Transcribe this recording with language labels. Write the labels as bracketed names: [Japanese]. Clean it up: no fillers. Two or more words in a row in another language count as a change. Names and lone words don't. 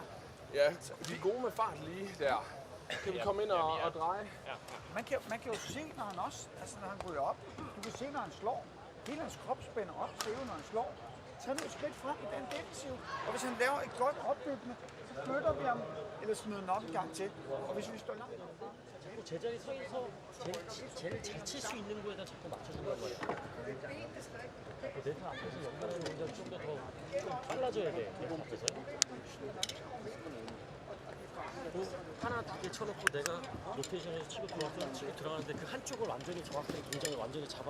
[Danish] Ja, de er gode med fart lige der. Kan vi komme ind og dreje? Man kan jo se, når han også, altså når han ryger op. Du kan se, når han slår. Hele hans krop spænder op, ser når han slår. Tag nu et skridt frem i den defensiv. Og hvis han laver et godt opbyggende, så flytter vi ham, eller smider den op en gang til. Og hvis vi står langt op, [Korean] 제자리 서 있어 제일 잘 칠 수 있는 거에다 자꾸 맞춰준단 말이야. 네트 앞에서 연결하는 동작이 좀 더 빨라져야 돼. 네트 앞에서. 하나 두개 쳐놓고 내가 로테이션에서 치고 들어가는데 그 한쪽을 완전히 정확하게 동작을 완전히 잡아.